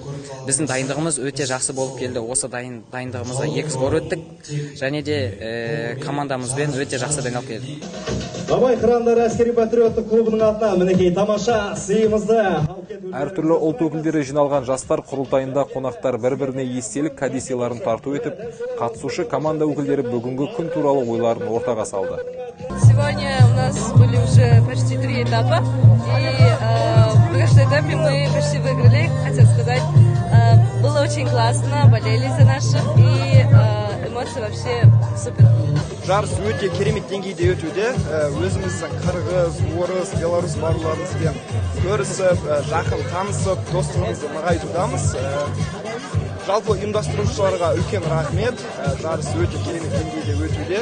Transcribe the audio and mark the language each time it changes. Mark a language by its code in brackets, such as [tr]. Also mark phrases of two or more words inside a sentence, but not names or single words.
[kk] Біздің дайындығымыз өте жақсы болып келді. Осы дайындығымызда 2 сбор өттік, және де командамызбен өте жақсы дайындалып келді. Абай қырандар әскери патриоттық клубының атына мінекей тамаша сыйымызды. Әртүрлі ұлт өкілдері жиналған жастар құрылтайында қонақтар бір-біріне естелік кәдесыйларын тарту етіп, қатысушы команда өкілдері бүгінгі күн туралы ойларын ортаға салды. [ru] Сегодня у нас были уже почти 3 этапа, и в каждом этапе мы почти выиграли, хотел сказать. Было очень классно, болели за наших, и эмоции вообще супер. [kk] Жарыс өте керемет деңгейде өтуде. Өзіміздің қырғыз, орыс, белорус бауырларымызбен көрісіп, жақын танысып, достығымызды нығайтудамыз. Жалпы ұйымдастырушыларға үлкен рахмет. Жарыс өте керемет деңгейде өтуде.